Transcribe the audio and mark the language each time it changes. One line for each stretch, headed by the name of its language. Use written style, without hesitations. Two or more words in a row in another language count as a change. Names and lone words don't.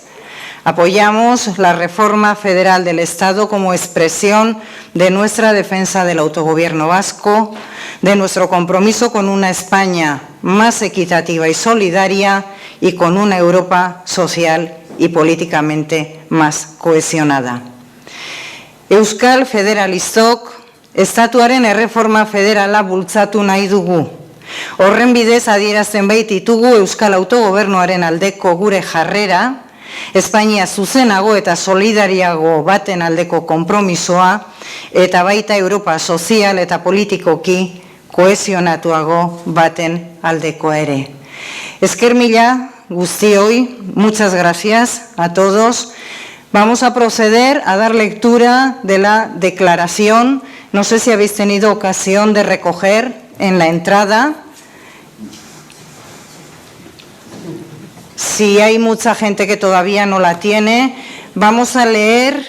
Spanish: Apoyamos la reforma federal del Estado como expresión de nuestra defensa del autogobierno vasco, de nuestro compromiso con una España más equitativa y solidaria y con una Europa social y políticamente más cohesionada.
Basque: Euskal Federalistok estatuaren erreforma federala bultzatu nahi dugu. Horren bidez adierazten baititugu Euskal Autogobernuaren aldeko gure jarrera, Espainia zuzenago eta solidariago baten aldeko konpromisoa, eta baita Europa sozial eta politikoki kohesionatuago baten aldekoa ere. Esker mila guztioi,
Spanish: muchas gracias a todos. Vamos a proceder a dar lectura de la declaración. No sé si habéis tenido ocasión de recoger en la entrada. Si hay mucha gente que todavía no la tiene, vamos a leer.